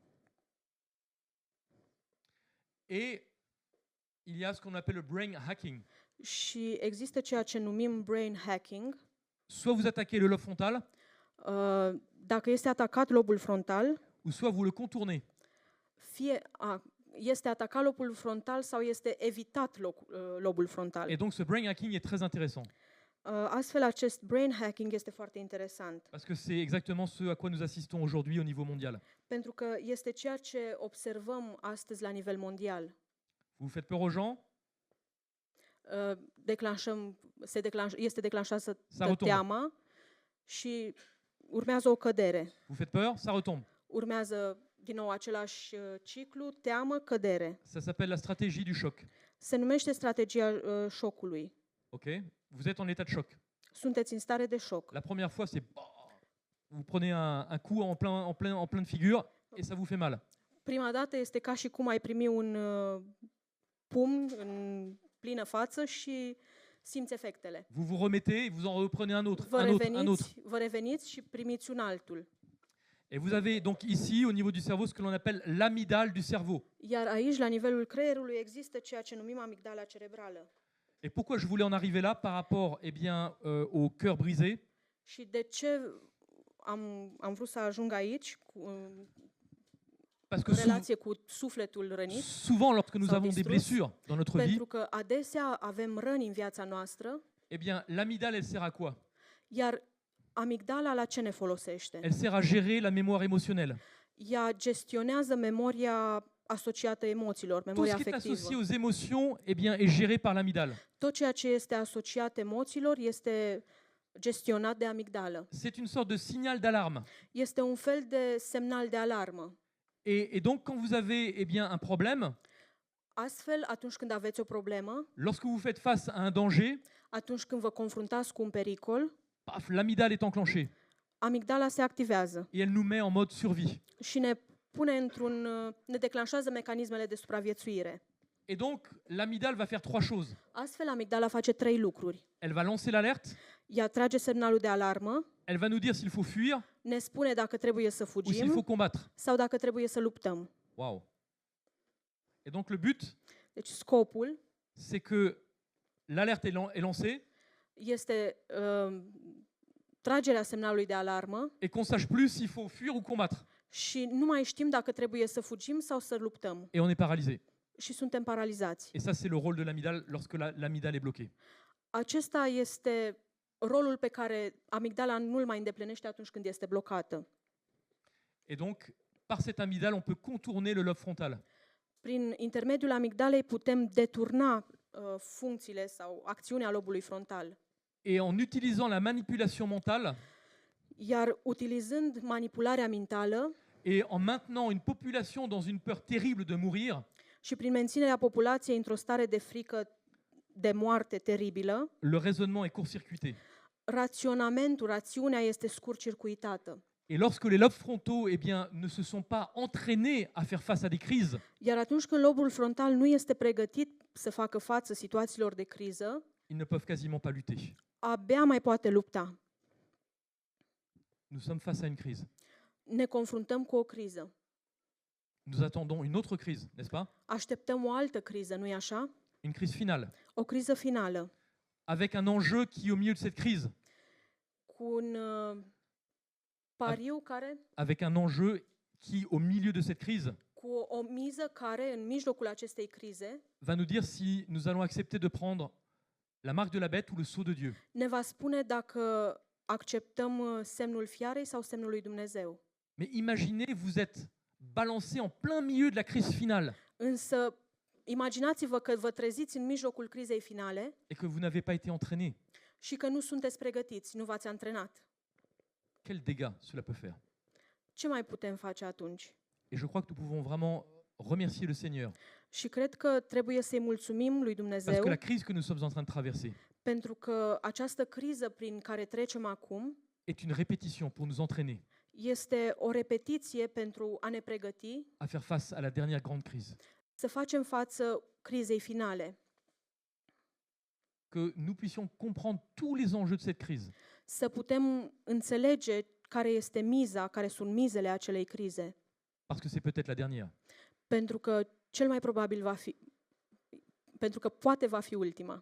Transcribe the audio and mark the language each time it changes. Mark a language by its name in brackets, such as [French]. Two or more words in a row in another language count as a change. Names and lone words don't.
[French] Et il y a ce qu'on appelle le [English] brain hacking. [Romanian] Și există ceea ce numim [English] brain hacking. [French] Soit vous attaquez le lobe frontal, [Romanian] Dacă este atacat lobul frontal, [French] ou soit vous le contournez. [Romanian] este atacat lobul frontal sau este evitat lobul frontal. [French] Et donc ce [English] brain hacking [French] est très intéressant, [Romanian] Astfel, acest [English] brain hacking [Romanian] este foarte interesant, [French] parce que c'est exactement ce à quoi nous assistons aujourd'hui au niveau mondial. [Romanian] pentru că este ceea ce observăm astăzi la nivel mondial. [French] Vous faites peur aux gens, [Romanian] Este declanșată [French] retombe. [Romanian] teama și urmează o cădere. [French] vous faites peur, ça retombe. [Romanian] Urmează din nou același ciclu, teamă, cădere. [French] Ça s'appelle la stratégie du choc. [Romanian] Se numește strategia șocului. [French] Ok? Vous êtes en état de choc. [Romanian] Sunteți în stare de șoc. [French] La première fois, c'est vous prenez un coup en pleine figure et ça vous fait mal. [Romanian] Prima dată este ca și cum ai primi un pumn în plină față și simți efectele. [French] Vous vous remettez et vous en reprenez un autre, [Romanian] Vă reveniți și primiți un altul. [French] Et vous avez donc ici, au niveau du cerveau, ce que l'on appelle l'amygdale du cerveau. [Romanian] Iar aici, la nivelul creierului, există ceea ce numim amigdala cerebrală. [French] Et pourquoi je voulais en arriver là par rapport au cœur brisé? [Romanian] Și de ce am vrut să ajung aici [French] Parce que [Romanian] în relație cu sufletul rănit? [French] souvent, lorsque nous [Romanian] Sau [French] avons des [Romanian] distrus, [French] blessures dans notre vie, [Romanian] Pentru că adesea avem răni în viața noastră, [French] eh bien, l'amygdale, elle sert à quoi? [Romanian] iar amigdala la ce ne folosește? [French] Elle sert à gérer la mémoire émotionnelle. [Romanian] Ea gestionează memoria asociată emoțiilor, [French] Tout [Romanian] memoria [French] ce qui est associé [Romanian] afectivă. [French] aux émotions, est géré par l'amygdale. [Romanian] Tot ceea ce este asociat emoțiilor este gestionat de amigdală. [French] C'est une sorte de signal d'alarme. [Romanian] Este un fel de semnal de alarmă. [French] Et donc, quand vous avez un problème, [Romanian] Astfel, atunci când aveți o problemă, [French] lorsque vous faites face à un danger, [Romanian] atunci când vă confruntați cu un pericol, [French] paf, l'amygdale est enclenchée [Romanian] amigdala se activează [French] et elle nous met en mode survie. [Romanian] și ne declanșează mecanismele de supraviețuire. [French] Et donc, l'amygdale va faire trois choses. [Romanian] Astfel, amigdala face 3 lucruri. [French] Elle va lancer l'alerte, [Romanian] Ea trage semnalul de alarmă, [French] elle va nous dire s'il faut fuir [Romanian] ne spune dacă trebuie să [French] ou s'il [Romanian] fugim [French] faut combattre. [Romanian] sau dacă trebuie să luptăm. [French] Waouh. Et donc, le but, [Romanian] Deci scopul [French] c'est que l'alerte est lancée, [Romanian] este tragerea semnalului de alarmă [French] et qu'on sache plus s'il faut fuir ou combattre. [Romanian] și nu mai știm dacă trebuie să fugim sau să luptăm. [French] Et on est paralysé. [Romanian] Și suntem paralizați. [French] Et ça, c'est le rôle de l'amygdale lorsque l'amygdale est bloquée. [Romanian] Acesta este rolul pe care amigdala nu-l mai îndeplinește atunci când este blocată. [French] Et donc, par cette amygdale, on peut contourner le lobe frontal. [Romanian] Prin intermediul amigdalei putem deturna funcțiile sau acțiunea lobului frontal. [French] Et en utilisant la manipulation mentale [Romanian] Iar utilizând manipularea mentală [French] et en maintenant une population dans une peur terrible de mourir, [Romanian] și prin menținerea populației într-o stare de frică de moarte teribilă, [French] le raisonnement est court-circuité. [Romanian] rațiunea este scurt-circuitată. [French] Et lorsque les lobes frontaux eh bien, ne se sont pas entraînés à faire face à des crises, [Romanian] Iar atunci când lobul frontal nu este pregătit să facă față situațiilor de criză, [French] ils ne peuvent quasiment pas lutter. [Romanian] abia mai poate lupta. [French] Nous sommes face à une crise. [Romanian] Ne confruntăm cu o criză. [French] Nous attendons une autre crise, n'est-ce pas? [Romanian] Așteptăm o altă criză, nu-i așa? [French] Une crise finale, [Romanian] O criză finală, [French] avec un enjeu qui, au milieu de cette crise, [Romanian] cu un pariu care, [French] avec un enjeu qui, au milieu de cette crise, [Romanian] cu o miză care, în mijlocul acestei crize, [French] va nous dire si nous allons accepter de prendre la marque de la bête ou le sceau de Dieu. [Romanian] ne va spune dacă acceptăm semnul fiarei sau semnul lui Dumnezeu. [French] Mais imaginez, vous êtes balancé en plein milieu de la crise finale [Romanian] Însă, imaginați-vă că vă treziți în mijlocul crizei finale [French] et que vous n'avez pas été entraîné. [Romanian] și că nu sunteți pregătiți, nu v-ați antrenat. [French] Quel dégât cela peut faire. [Romanian] Ce mai putem face atunci? [French] Et je crois que nous pouvons vraiment remercier le Seigneur. [Romanian] Și cred că trebuie să-i mulțumim lui [French] Parce [Romanian] Dumnezeu [French] que la crise que nous sommes en train de traverser [Romanian] pentru că această criză prin care trecem acum [French] est une répétition pour nous entraîner [Romanian] este o repetiție pentru a ne pregăti [French] à faire face à la dernière grande crise. [Romanian] să facem față crizei finale, [French] Que nous puissions comprendre tous les enjeux de cette crise [Romanian] să putem înțelege care este miza, care sunt mizele acelei crize, [French] parce que c'est peut-être la dernière. [Romanian] pentru că cel mai probabil va fi, pentru că poate va fi ultima.